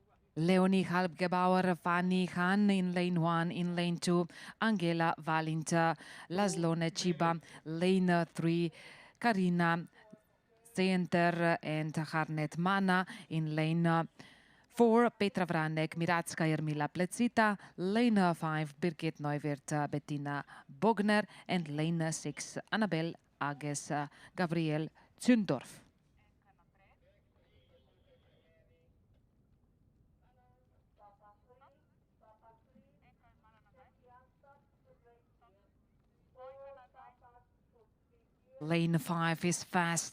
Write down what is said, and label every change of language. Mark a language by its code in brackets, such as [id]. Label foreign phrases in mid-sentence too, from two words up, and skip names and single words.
[en] Leonie Halbgebauer, Fanny Han in lane 1, in lane 2, Angela Valinta, Laszlone Chiba, lane 3, Karina Center and Harnet Mana in lane 4, Petra Vranek, Miratska Jarmila Plecita, lane 5, Birgit Neuwirth, Bettina Bogner, and lane 6, Annabel Ages, Gabriel Zündorf. Lane 5 is fast.